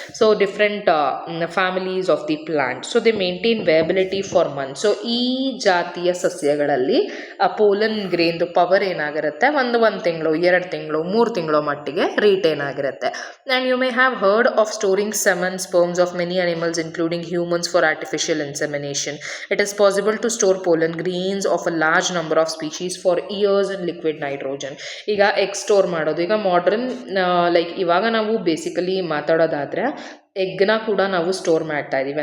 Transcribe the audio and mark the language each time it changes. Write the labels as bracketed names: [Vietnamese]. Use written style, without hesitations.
[English] So different families of the plant. So they maintain viability for month. [Kannada] So ಈ ಜಾತಿಯ ಸಸ್ಯಗಳಲ್ಲಿ pollen ಗ್ರೇನ್ದು power ಏನಾಗಿರುತ್ತೆ, ಒಂದು ತಿಂಗಳು, 2 ತಿಂಗಳು, 3 ತಿಂಗಳು ಮಟ್ಟಿಗೆ ರಿಟೈನ್ ಆಗಿರುತ್ತೆ. [English] And you may have heard of storing semen sperms of many animals including humans for artificial insemination. It is possible to store pollen grains of a large number of species for years in liquid nitrogen. [Kannada] ಈಗ egg store ಮಾಡೋದು, ಈಗ modern like ಇವಾಗ ನಾವು basically ಮಾತಾಡೋದಾದರೆ ಎಗ್ನ ಕೂಡ ನಾವು store ಮಾಡ್ತಾ ಇದ್ದೀವಿ.